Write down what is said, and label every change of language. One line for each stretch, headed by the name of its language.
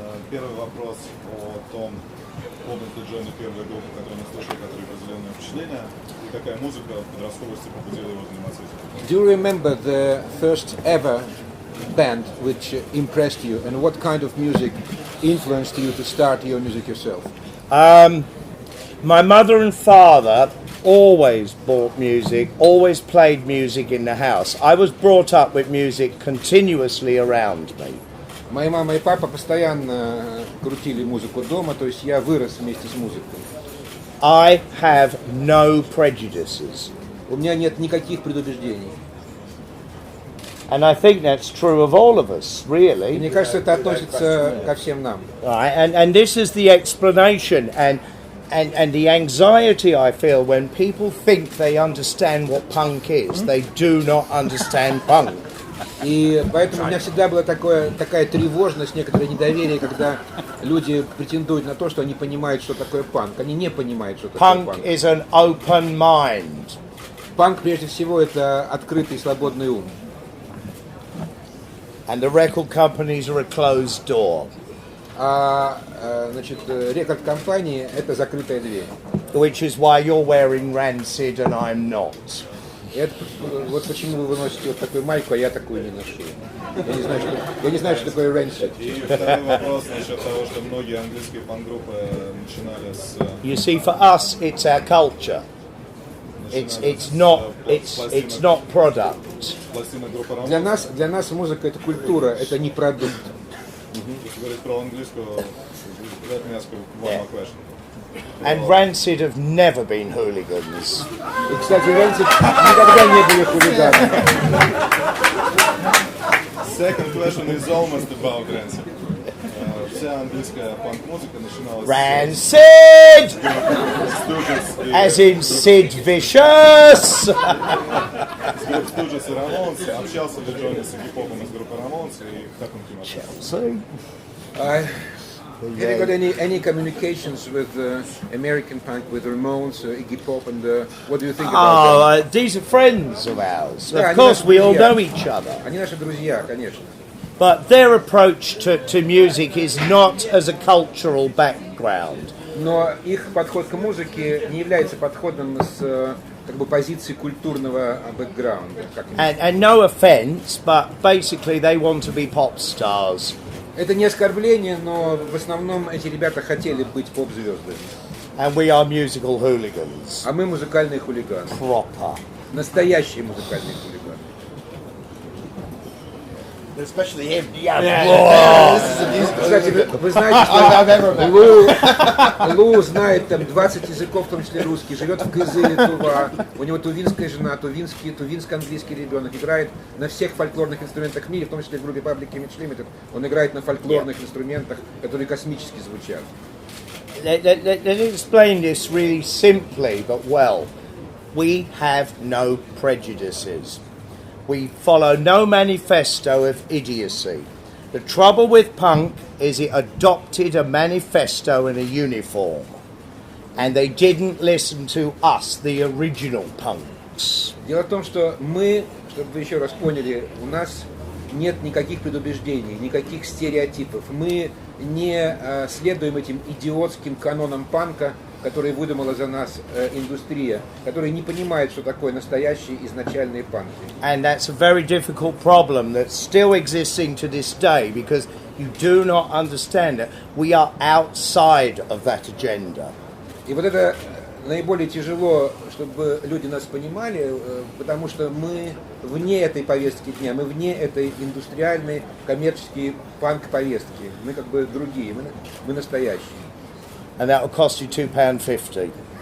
Russian: Первый вопрос о том, помнит ли Джонни первую группу, которую мы слушали, которая произвела на впечатление, и какая музыка в подростковости побудила его заниматься этим?
English: Do you remember the first ever band which impressed you, and what kind of music influenced you to start your music yourself? My mother and father always bought music, always played music in the house. I was brought up with music continuously around me.
Russian: Моя мама и папа постоянно крутили музыку дома, то есть я вырос вместе с музыкой.
English: I have no prejudices.
Russian: У меня нет никаких предубеждений.
English: And I think that's true of all of us, really.
Russian: Мне кажется, это относится ко всем нам.
English: Right, and this is the explanation and the anxiety I feel when people think they understand what punk is. They do not understand punk.
Russian: И поэтому у меня всегда была такая тревожность, некоторое недоверие, когда люди претендуют на то, что они понимают, что такое панк. Они не понимают, что такое панк.
English: Punk is an open mind.
Russian: Панк, прежде всего, это открытый и свободный ум.
English: And the record companies are a closed door.
Russian: Значит, рекорд-компании — это закрытая дверь.
English: Which is why you're wearing Rancid and I'm not.
Russian: Это, вот почему вы носите вот такую майку, а я такую не ношу. Я не знаю, что такое Rancid. И второй вопрос насчет того, что многие английские панк-группы начинали с...
English: You see, for us, it's our culture. it's not product.
Russian: Пластина группы Рамон. Для нас музыка это культура, это не продукт. Если говорить про английского,
English: let me ask you one more question. And Rancid have never been hooligans.
Russian: И, кстати, Rancid никогда не были хулиганами.
English: Second question is almost about Rancid.
Russian: Вся английская панк-музыка начиналась
English: Rancid!
Russian: с
English: As in Sid Vicious!
Russian: группы Stooges и Ramones. Общался ли Джонни с Игги-попом из группы Ramones и как он к ним относится?
English: Have you got any communications with American punk, with Ramones, Iggy Pop, and what do you think about them? These are friends of ours. Yeah, Of course, we all know each other.
Russian: Они наши друзья, конечно.
English: But their approach to music is not as a cultural background.
Russian: Но их подход к музыке не является подходом с как бы позиции культурного бэкграунда.
English: And no offense, but basically they want to be pop stars.
Russian: Это не оскорбление, но в основном эти ребята хотели быть поп-звездами.
English: And we are musical hooligans.
Russian: А мы музыкальные хулиганы.
English: Proper.
Russian: Настоящие музыкальные хулиганы.
English: Especially him.
Russian: Кстати, вы знаете, что Лу знает там 20 языков, в том числе русский, живет в Кызыле, Тува, у него тувинская жена, тувинско-английский ребенок, играет на всех фольклорных инструментах в мире, в том числе в группе Public Image Limited, он играет на фольклорных инструментах, которые космически звучат.
English: Let me explain this really simply but well. We have no prejudices. We follow no manifesto of idiocy. The trouble with punk is it adopted a manifesto and a uniform. And they didn't listen to us, the original punks.
Russian: Дело в том, что мы, чтобы вы еще раз поняли, у нас нет никаких предубеждений, никаких стереотипов. Мы не следуем этим идиотским канонам панка, которые выдумала за нас индустрия, которые не понимают, что такое настоящие изначальные панки.
English: And that's a very difficult problem that's still existing to this day because you do not understand that we are outside of that agenda.
Russian: И вот это наиболее тяжело, чтобы люди нас понимали, потому что мы вне этой повестки дня, мы вне этой индустриальной, коммерческой панк-повестки. Мы как бы другие, мы настоящие.
English: And that will cost you £2.50.